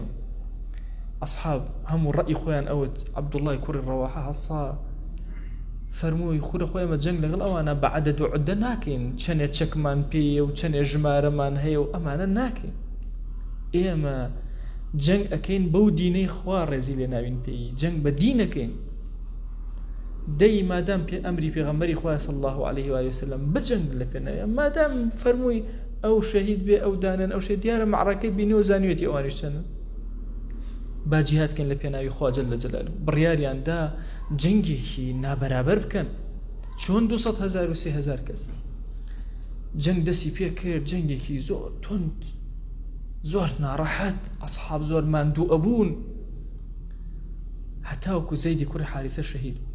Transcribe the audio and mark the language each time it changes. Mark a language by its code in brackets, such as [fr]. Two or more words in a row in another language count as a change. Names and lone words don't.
[ckb] ئەصحاب هەموو ڕەئی خۆیان ئەوت عەبدوڵڵای کوڕی ڕەواحە هەسا فەرمووی خورە خۆی ئەمە جەنگ لەگەڵ ئەوانە بە عەدەد و عودە ناکەین چەندێ چەکمان پێیە و چەندێ ژمارەمان هەیە و ئەمانە ناکەین ئێمە جەنگ ئەکەین بەو دینەی خوا ڕێزی لێ ناوین پێی جەنگ بە دینەکەین دەی مادام پێ ئەمری پێغەمبەری خوا [ar] صلی الله عليه وآله وسلم [ckb] بجەنگ لە پێناوی مادام فەرمووی ئەو شەهید بێ ئەو دانن ئەو شەهید دیارە معرەکەی بینی و زانیوێتی ئەوانیش چەندن با جیهادکەن لە پێناوی خوا [ar] جەل جەلالوه [ckb] بڕیاریاندا جەنگێکی نابەرابەر بکەن چۆن 200,000 و 3,000 کەس جەنگ دەستی پێ کرد جەنگێکی زۆر تند زۆر ناڕەحەت ئەصحاب زۆر ماندوو ئەبوون هەتاوەکو زەیدی کوڕی حارثە شەهید